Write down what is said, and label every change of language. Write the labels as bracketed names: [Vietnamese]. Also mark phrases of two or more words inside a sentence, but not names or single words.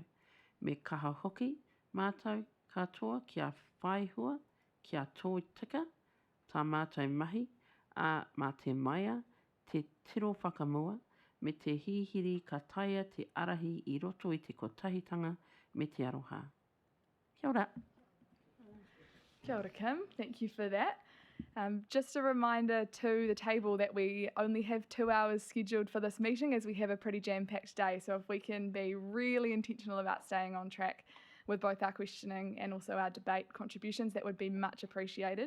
[Māori] Me kaha hoki mātou katoa kia whaihua, kia tō tika, tā mātou mahi, mā te maia, te tiro whakamua, me te hihiri ka taia te arahi I roto I te kotahitanga me te aroha. Kia ora. Kia ora, [English] Kim. Thank you for that. Just a reminder to the table that we only have 2 hours scheduled for this meeting, as we have a pretty jam-packed day. So if we can be really intentional about staying on track with both our questioning and also our debate contributions, that would be much appreciated.